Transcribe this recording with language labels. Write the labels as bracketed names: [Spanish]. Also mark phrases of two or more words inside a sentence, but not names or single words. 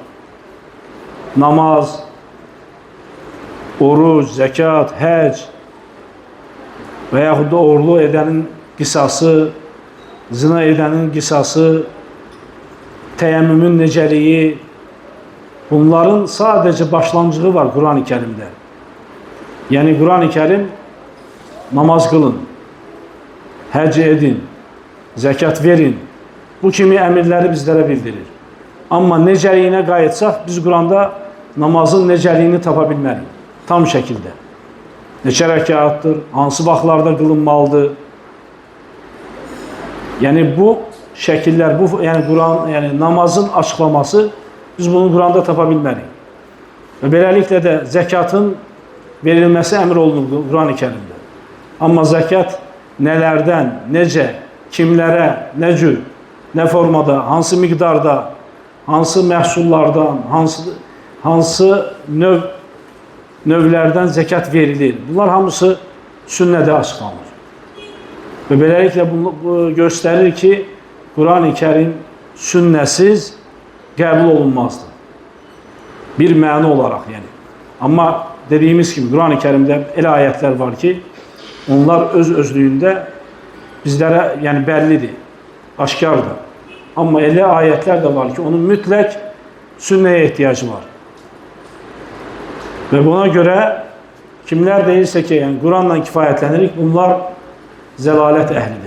[Turkish] Namaz, oruç, zekat, hac veyahut da oğurluq edenin qisası, zina edenin qisası, teyemmümün necəliyi, bunların sadece başlanğıcı var Kur'an-ı Kerim'de. Yani Kur'an-ı Kerim namaz kılın, hac edin, zekat verin. Bu kimi emirleri bizlere bildirir. [Azerbaijani] Ama necəliyine qayıtsaq, biz Kur'an'da namazın necəliyini tapa bilmərik. Tam şəkildə. Neçə rəkatdır, hansı vaxtlarda qılınmalıdır. Yani bu şəkillər, yani Kur'an, yani namazın açıklaması biz bunu Kur'an'da tapa bilmərik. Ve beləliklə də zəkatın verilməsi əmr olunur Kur'an-ı Kerim'də. Amma zəkat nələrdən, necə, kimlərə, nə cür, nə formada, hansı miqdarda, hansı məhsullardan, hansı növlərdən zəkat verilir. Bunlar hamısı sünnədə açıqlanır. Və beləliklə bu göstərir ki, Kur'an-ı Kerim sünnəsiz qəbul olunmazdır. [Turkish] Bir məna olarak yani. Amma dediğimiz gibi Kur'an-ı Kerim'de elə ayetler var ki, onlar özlüğünde bizlere yani bellidir, aşkardır. Ama elə ayetler de var ki, onun mütlak sünneye ihtiyacı var. Ve buna göre kimler değilse ki yani Kur'an'la kifayetlenir, bunlar zelalet ehlidir.